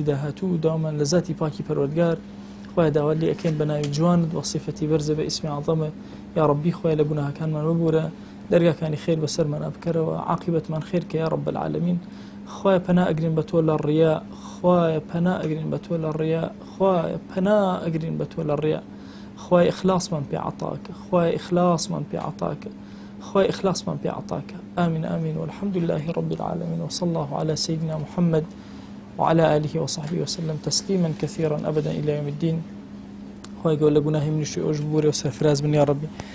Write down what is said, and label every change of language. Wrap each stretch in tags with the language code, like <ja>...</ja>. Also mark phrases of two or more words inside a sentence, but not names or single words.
<ckb>داهاتوو داوامان لە ذاتی پاکی پەروەردگار خۆی داوا لێ ئەکەین بە ناوی جوانت وە صیفەتی بەرزە بە ئیسمی عەظەمە یا ڕەبی خۆی لە گوناهەکانمان ببورە دەرگاکانی خێر بەسەرمان بکەرەوە عاقبەتمان خێر کە</ckb> <ar>یا رب العالمین</ar> <ckb>خۆی پەنا ئەگرین بە تۆ لە ڕیا خوایە پەنا ئەگرین بە تۆ لە ڕیا، خوایە پەنا ئەگرین بە تۆ لە ڕیا، خوای ئیخلاسمان پێ عەتاکە، خوای ئیخلاسمان پێ عەتاکە، خوای ئیخلاسمان پێ عەتاکە.</ckb> <ar>آمين آمين والحمد لله رب العالمين وصلى الله على سيدنا محمد وعلى آله وصحبه وسلم تسليما كثيرا أبدا إلى يوم الدين.</ar> <ckb>خوای گەورە لە گوناهی منیش ئەوش ببوورێ و سەرفراز بن یا ربی.</ckb>